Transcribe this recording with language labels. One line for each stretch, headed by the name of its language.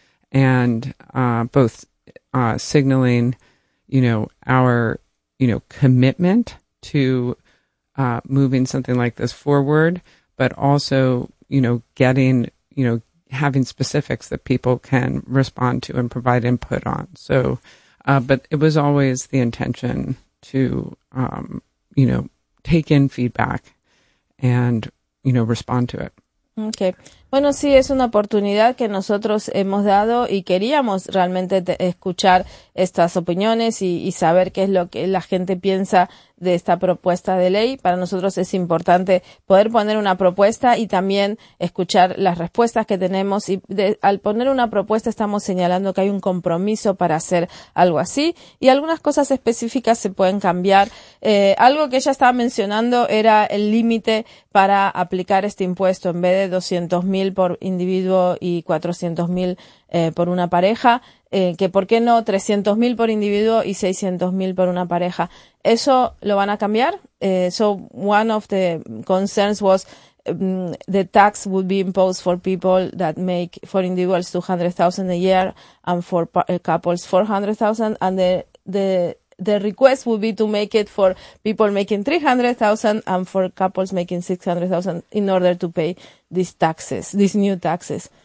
English: And both signaling, our, commitment to moving something like this forward, but also, getting, having specifics that people can respond to and provide input on. So, but it was always the intention to, take in feedback and, respond to it. Okay.
Spanish: Bueno, sí, es una oportunidad que nosotros hemos dado y queríamos realmente escuchar estas opiniones y saber qué es lo que la gente piensa de esta propuesta de ley. Para nosotros es importante poder poner una propuesta y también escuchar las respuestas que tenemos. Y al poner una propuesta estamos señalando que hay un compromiso para hacer algo así. Y algunas cosas específicas se pueden cambiar. Algo que ella estaba mencionando era el límite para aplicar este impuesto. En vez de 200,000 por individuo y 400,000 por una pareja, que por qué no 300,000 por individuo y 600,000 por una pareja. ¿Eso lo van a cambiar?
English: So one of the concerns was the tax would be imposed for people that make, for individuals, 200,000 a year and for couples 400,000, and the request would be to make it for people making 300,000 and for couples making 600,000 in order to pay these taxes, these new taxes.